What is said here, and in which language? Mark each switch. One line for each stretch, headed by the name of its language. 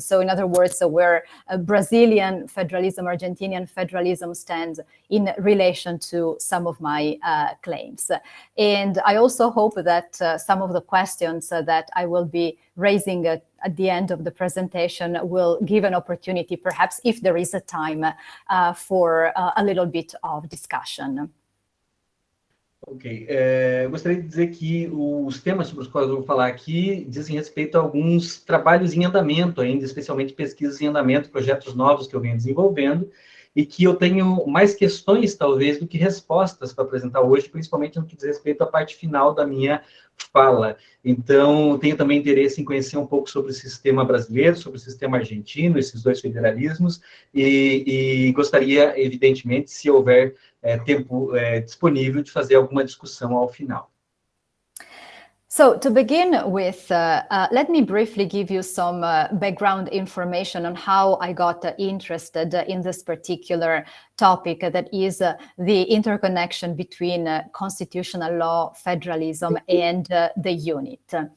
English: So in other words, where Brazilian federalism, Argentinian federalism stands in relation to some of my claims. And I also hope that some of the questions that I will be raising at the end of the presentation will give an opportunity, perhaps if there is a time, for a little bit of discussion.
Portuguese: Ok, gostaria de dizer que os temas sobre os quais eu vou falar aqui dizem respeito a alguns trabalhos em andamento ainda, especialmente pesquisas em andamento, projetos novos que eu venho desenvolvendo, e que eu tenho mais questões, talvez, do que respostas para apresentar hoje, principalmente no que diz respeito à parte final da minha fala. Então, tenho também interesse em conhecer um pouco sobre o sistema brasileiro, sobre o sistema argentino, esses dois federalismos, e gostaria, evidentemente, se houver tempo disponível, de fazer alguma discussão ao final.
English: So to begin with, let me briefly give you some background information on how I got interested in this particular topic, that is the interconnection between constitutional law, federalism, and the unit.